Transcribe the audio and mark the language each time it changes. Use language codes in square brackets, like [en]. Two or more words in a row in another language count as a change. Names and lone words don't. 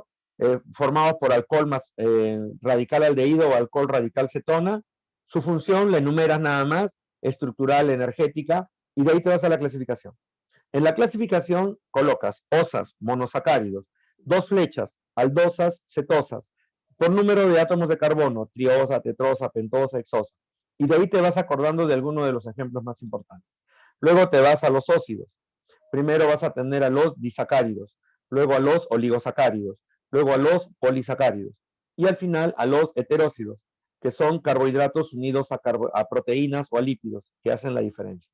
[es] Formados por alcohol más radical aldehído o alcohol radical cetona. Su función la enumeras nada más, estructural, energética, y de ahí te vas a la clasificación. En la clasificación colocas osas, monosacáridos, 2 flechas, aldosas, cetosas, por número de átomos de carbono, triosa, tetrosa, pentosa, hexosa. Y de ahí te vas acordando de alguno de los ejemplos más importantes. Luego te vas a los óxidos. Primero vas a tener a los disacáridos, luego a los oligosacáridos, luego a los polisacáridos y al final a los heteróxidos, que son carbohidratos unidos a proteínas o a lípidos, que hacen la diferencia.